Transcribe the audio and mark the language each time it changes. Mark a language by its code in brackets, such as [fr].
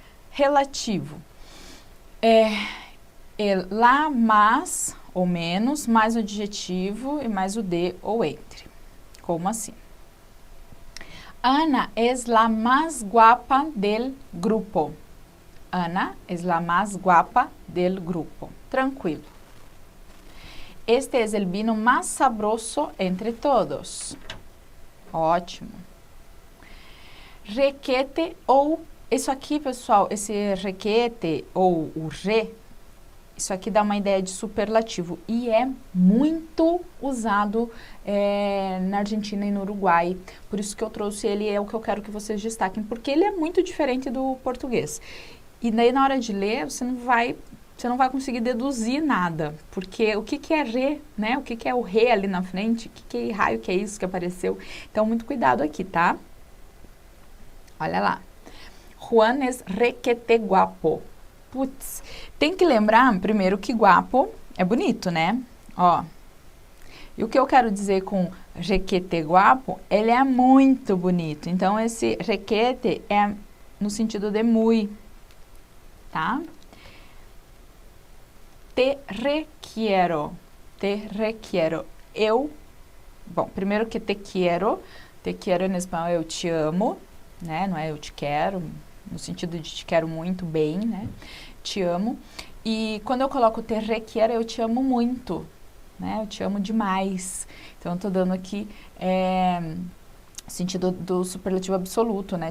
[pt] Relativo. Lá, mais ou menos, mais o adjetivo e mais o de ou entre. Como assim? [es] Ana es la más guapa del grupo. Ana es la más guapa del grupo. Tranquilo. Este es el vino más sabroso entre todos. [pt] Ótimo. [es] Requete ou [pt] Isso aqui, pessoal, esse requete ou o re, isso aqui dá uma ideia de superlativo e é muito usado na Argentina e no Uruguai. Por isso que eu trouxe ele, é o que eu quero que vocês destaquem, porque ele é muito diferente do português. E daí na hora de ler, você não vai conseguir deduzir nada, porque o que que é re, né? O que que é o re ali na frente? Que raio que é isso que apareceu? Então, muito cuidado aqui, tá? Olha lá. [es] Juan es requete guapo. [pt] Putz, tem que lembrar primeiro que guapo é bonito, né? Ó, e o que eu quero dizer com requete guapo, ele é muito bonito. Então, esse requete é no sentido de muy, tá? [es] Te requiero, te requiero. [pt] Bom, primeiro que te quero em espanhol eu te amo, né? Não é eu te quero, no sentido de te quero muito bem, né? Te amo. E quando eu coloco te requiero, eu te amo muito, né? Eu te amo demais. Então, eu tô dando aqui sentido do superlativo absoluto, né?